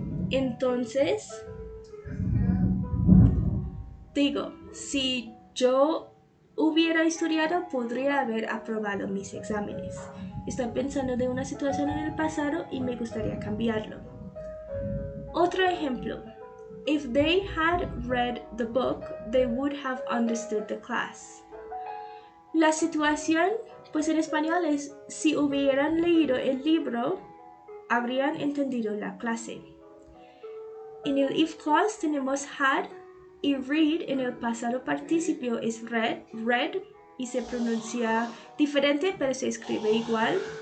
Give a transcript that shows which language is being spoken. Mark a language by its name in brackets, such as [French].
[Spanish] Entonces, digo, si yo hubiera estudiado, podría haber aprobado mis exámenes. Estoy pensando de una situación en el pasado y me gustaría cambiarlo. Otro ejemplo. [English] If they had read the book, they would have understood the class. [Spanish] La situación, pues en español es, si hubieran leído el libro, habrían entendido la clase. En el if clause tenemos had y read en el pasado participio es read y se pronuncia diferente pero se escribe igual.